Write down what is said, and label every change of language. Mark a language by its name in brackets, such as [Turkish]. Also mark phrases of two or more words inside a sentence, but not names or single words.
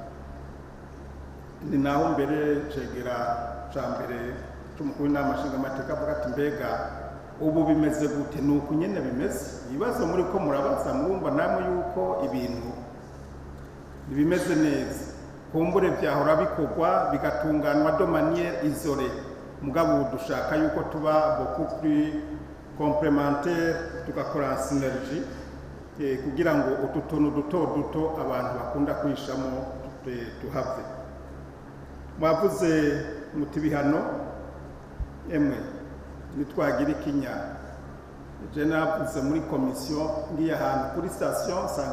[Rundi] Ni naho mbere cegera ca mbere cy'umukuru n'amashinga amateka avuga ati mbega ubu bimeze gute nuko nyene bimeze ibibazo muri ko murabaza murumva namwe yuko ibintu bimeze neza kumbure byahora bikorwa bigatunganwa [French] de manière isolée [Rundi] mugabo dushaka yuko tuba [French] beaucoup plus complémentaire [Rundi] tugakora synergie kugira ngo utu tuntu duto abantu bakunda kwishamo tuhave mwavuze muti bihano emwe nitwagira ikinya je navuze muri komisiyo ngiye ahantu kuri station sanga